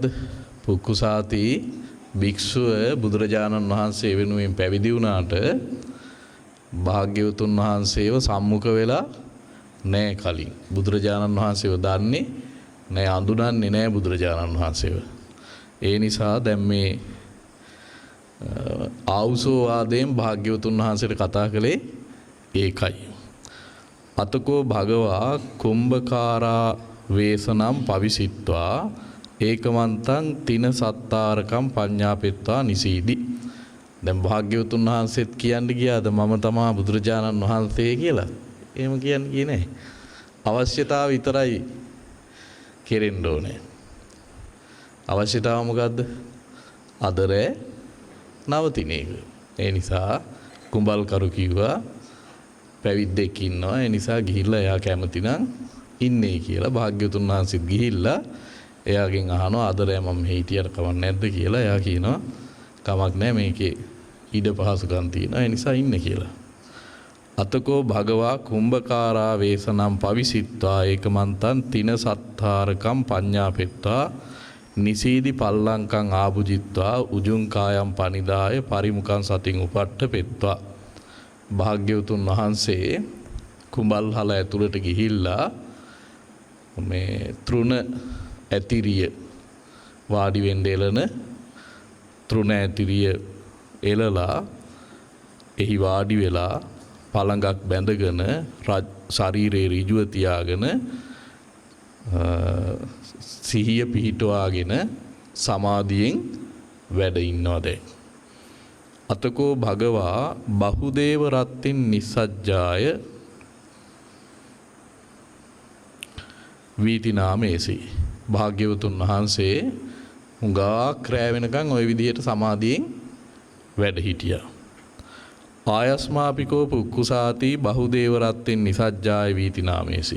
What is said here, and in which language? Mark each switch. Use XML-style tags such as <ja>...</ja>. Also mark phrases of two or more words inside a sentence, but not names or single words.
<si>පුක්කුසාති භික්ෂුව බුදුරජාණන් වහන්සේ වෙනුවෙන් පැවිදි වුණාට භාග්‍යවතුන් වහන්සේව සම්මුඛ වෙලා නැහැ කලින්. බුදුරජාණන් වහන්සේව දන්නේ නැහැ, අඳුනන්නේ නැහැ බුදුරජාණන් වහන්සේව. ඒ නිසා දැන් මේ ආවුසෝ වාදයෙන් භාග්‍යවතුන් වහන්සේට කතා කළේ ඒකයි.</si> <pi>අතකෝ භගවා කුම්භකාරා වේසනම් පවිසිත්වා ඒකමන්තං තින සත්තාරකම් පඤ්ඤාපෙත්වා නිසීදි.</pi> <si>දැන් භාග්‍යවතුන් වහන්සේත් කියන්න ගියාද මම තමා බුදුරජාණන් වහන්සේ කියලා? එහෙම කියන්නේ නැහැ. අවශ්‍යතාව විතරයි කෙරෙන්න ඕනේ. අවශ්‍යතාව මොකද්ද? අදරේ නවතින එක. ඒ නිසා කුඹල්කරු කිව්වා පැවිද්දෙක් ඉන්නවා. ඒ නිසා ගිහිල්ලා එයා කැමති නම් ඉන්නේ කියලා. භාග්‍යවතුන් වහන්සේත් ගිහිල්ලා එයාගෙන් අහනවා අදරේ මම හිටියට කමක් නැද්ද කියලා. එයා කියනවා කමක් නැහැ මේකේ ඉඩ පහසුකම් තියෙනවා. ඒ නිසා ඉන්න කියලා.</si> <pi>අතකෝ භගවා කුම්භකාරා වේසනම් පවිසිත්වා ඒකමන්තං තින සත්තාරකම් පඤ්ඤාපෙත්වා නිසීදි පල්ලංකං ආභුජිත්වා උජුං කායම් පනිදාය පරිමුඛං සතින් උපට්ඨපෙත්වා.</pi> <si>භාග්‍යවතුන් වහන්සේ කුඹල්හල ඇතුළට ගිහිල්ලා මේ තෘණ ඇතිරිය වාඩි වෙන්න එළන තෘණ ඇතිරිය එළලා එහි වාඩි වෙලා පළඟක් බැඳගෙන ශරීරයේ ඍජුව තියාගෙන සිහිය පිහිටවාගෙන සමාධියෙන් වැඩ ඉන්නවා දැන්.</si> <pi>අතකෝ භගවා බහුදේව රත්තින් නිස්සජ්ජාය වීති නාමේසි.</pi> <si>භාග්‍යවතුන් වහන්සේ හුඟක් රැ වෙනකන් ওই විදිහට සමාධියෙන් වැඩ හිටියා.</si> <pi>ආයස්මාපිකෝ පුක්කුසාති බහුදේව රත්තින් නිසජ්ජාය වීති නාමේසි.</pi>